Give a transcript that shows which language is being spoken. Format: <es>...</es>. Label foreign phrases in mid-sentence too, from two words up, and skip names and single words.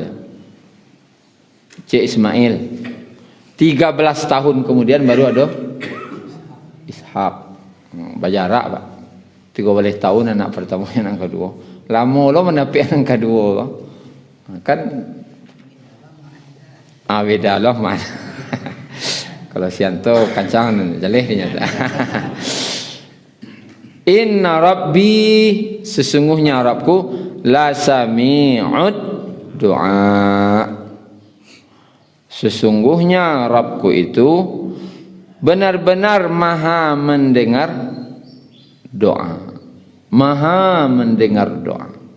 <id>Cik Ismail 13 tahun kemudian baru ada Ishaq. Berjarak pak 13 tahun anak pertama, anak kedua. Lama lo menapi anak kedua kan. Beda loh man.</id> <min>Kalau sianto kancang jaleh dinyata.</min> <ar>Inna rabbi,</ar> <id>sesungguhnya Rabbku,</id> <ar>la sami'ud doa.</ar> <id>Sesungguhnya Rabbku itu benar-benar maha mendengar doa. Maha mendengar doa.</id>